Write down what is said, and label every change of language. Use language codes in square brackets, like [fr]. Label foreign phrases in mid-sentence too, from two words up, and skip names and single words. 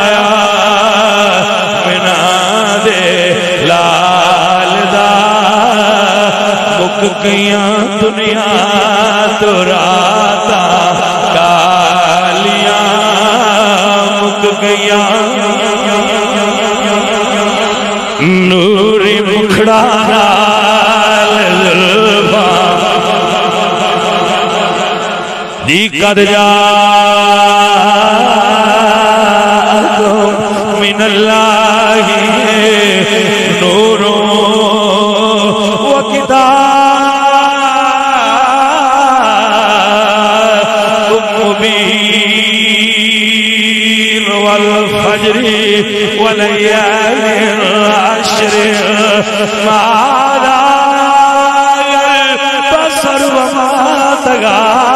[pa] مینا دے لال دا مک گئیاں دنیا تو راتا کالیاں مک گئیاں نوری مکھڑا نال زلفاں دی قد [ar] جاءکم من اللہ نور و کتاب والفجر وليال العشر ما ذاق البصر وما طغى